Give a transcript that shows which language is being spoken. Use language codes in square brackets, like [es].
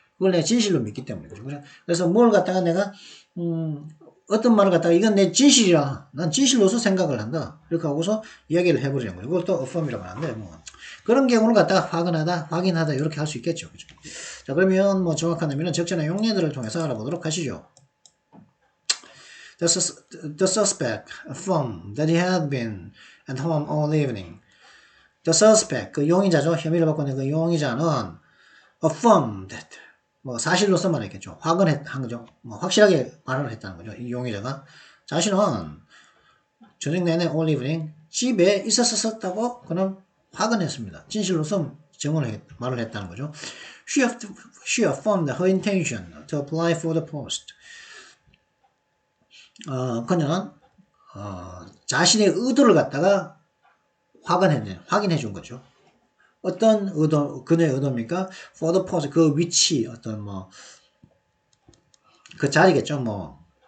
[ko] 그걸 내가 진실로 믿기 때문에, 그죠? 그래서 뭘 갖다가 내가, 어떤 말을 갖다가 이건 내 진실이야. 난 진실로서 생각을 한다. 이렇게 하고서 이야기를 해버리는 거죠. 그걸 또 affirm이라고 하는데, 뭐. 그런 경우를 갖다가 확인하다, 이렇게 할 수 있겠죠. 그죠? 자, 그러면 뭐 정확한 의미는 적절한 용례들을 통해서 알아보도록 하시죠. [en] The suspect affirmed that he had been at home all evening. The suspect, [ko] 그 용의자죠. 혐의를 받고 있는 그 용의자는 [en] affirmed that, [ko] 뭐 사실로서 말했겠죠. 확언한 거죠. 뭐 확실하게 말을 했다는 거죠. 이 용의자가 자신은 저녁 내내 [en] all evening [ko] 집에 있었었다고 그는 확언했습니다. 진실로서 말을 했다는 거죠. [en] She affirmed her intention to apply for the post. [ko] 그녀는 자신의 의도를 갖다가 확인해 준 거죠. 어떤 의도, 그녀의 의도입니까? [en] For the post, [ko] 그 위치, 어떤 그 자리겠죠.